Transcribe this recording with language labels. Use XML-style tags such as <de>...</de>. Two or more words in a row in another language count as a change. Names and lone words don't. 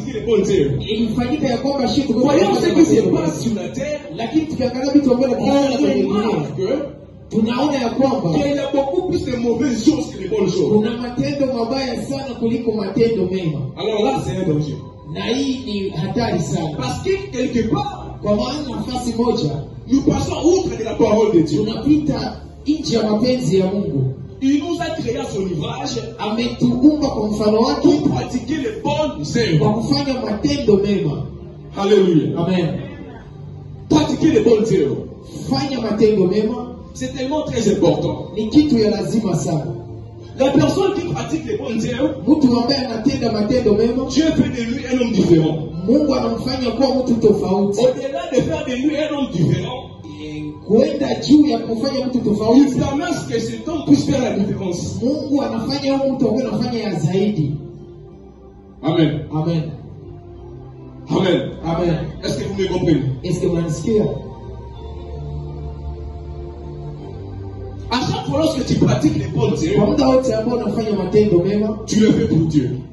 <fr>les bonnes œuvres.</fr> <sw>Ilifanyika ya kwamba shit</sw> <fr>Voyons ce qui se passe sur la terre.</fr> <sw>Lakini tukiangalia vitu ambavyo tunaona ya kwamba</sw> <fr>il y a beaucoup plus de mauvaises choses que de bonnes choses.</fr> <sw>Kuna matendo mabaya sana kuliko matendo mema.</sw> <fr>Alors là, c'est un danger.</fr> <sw>Na hii ni hatari sana.</sw> <fr>Parce que quelque part,</fr> <sw>kwa maana nafasi moja,</sw> <fr>nous passons outre de la parole de Dieu.</fr> <sw>Tunapita nje ya mapenzi ya Mungu.</sw> <fr>Il nous a créé à son image.</fr> <sw>Ametuumba kwa mfano wake</sw> <fr>pour pratiquer les bonnes œuvres.</fr> <sw>Kwa kufanya matendo mema.</sw> <fr>Alléluia.</fr> <sw>Amen.</sw> <fr>Pratiquer les bonnes œuvres.</fr> <sw>Fanya matendo mema.</sw> <fr>C'est tellement très important.</fr> <sw>Ni kitu ya lazima sana.</sw> <fr>La personne qui pratique les bonnes œuvres,</fr> <sw>mtu ambaye anatenda matendo mema,</sw> <fr>Dieu fait de lui un homme différent.</fr> <sw>Mungu anamfanya kuwa mtu tofauti.</sw> <fr>Au-delà de faire de lui un homme différent,</fr> <sw>kwenda juu ya kufanya mtu tofauti,</sw> <fr>il permet à ce que cet homme puisse faire la différence.</fr> <sw>Mungu anafanya huyo mtu awe anafanya ya zaidi. Amen. Amen. Amen. Amen.</sw> <fr>Est-ce que vous me comprenez? Est-ce que vous m'entendiez? À chaque fois lorsque tu pratiques les bonnes œuvres, tu le fais pour Dieu.</fr>